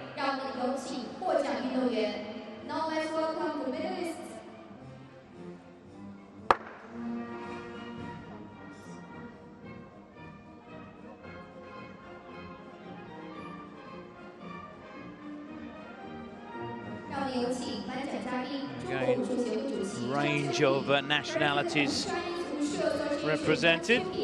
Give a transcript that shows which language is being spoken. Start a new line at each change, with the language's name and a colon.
Chinese: 让我们有请获奖运动员。
English: Now let's welcome the medalists.
Chinese: 让我们有请颁奖嘉宾，中国武术协会主席。
English: Range of nationalities represented.